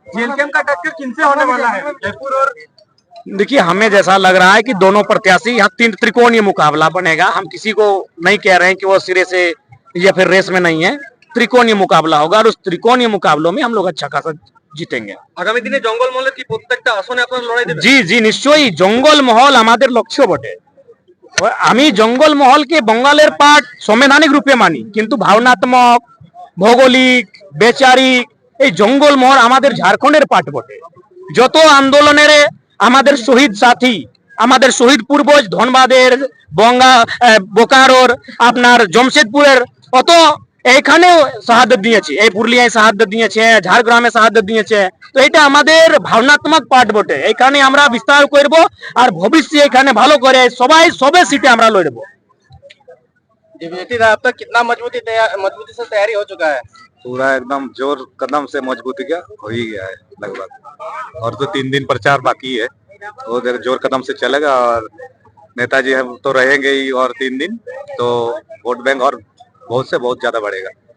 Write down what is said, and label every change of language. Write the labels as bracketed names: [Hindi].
[Hindi] JLKM का टक्कर किनसे होने वाला है, जयपुर और? देखिए, हमें जैसा लग रहा है कि दोनों प्रत्याशी यहाँ तीन त्रिकोणीय मुकाबला बनेगा। हम किसी को नहीं कह रहे हैं कि वो सिरे से या फिर रेस में नहीं है, त्रिकोणीय मुकाबला होगा और उस त्रिकोणीय मुकाबलों में हम लोग अच्छा खासा জিতেंगे। [Bangla] আগামী দিনে জঙ্গলমহলের কি প্রত্যেকটা আসনে আপনারা লড়াই দেবেন? জি জি নিশ্চয়ই, জঙ্গল মহল আমাদের লক্ষ্য বটে। আমি জঙ্গল মহলকে বঙ্গালের পার্ট সাংবিধানিক রূপে মানি, কিন্তু ভাবনাত্মক, ভৌগোলিক, বেচারিক এই জঙ্গল মহল আমাদের ঝাড়খণ্ডের পার্ট বটে। যত আন্দোলনের আমাদের শহীদ সাথী, আমাদের শহীদ পূর্বজ ধনবাদের, বোকারোর, আপনার জমশেদপুরের অত এইখানে শাহাদত দিয়েছে, এই পুরুলিয়ায় শাহাদত দিয়েছে, ঝাড়গ্রামে শাহাদত দিয়েছে। তো এটা আমাদের ভাবনাত্মক পার্ট বটে, এইখানে আমরা বিস্তার করব আর ভবিষ্যতে এখানে ভালো করে সবে সিটে আমরা লড়বো। [Hindi] दिव्यज्योति दा, अब तक कितना मजबूती से तैयारी हो चुका है? पूरा एकदम जोर कदम से मजबूती का हो ही गया है लगभग, और तो 3 दिन प्रचार बाकी है, वो जोर कदम से चलेगा और नेताजी हम तो रहेंगे ही, और 3 दिन तो वोट बैंक और बहुत से बहुत ज्यादा बढ़ेगा।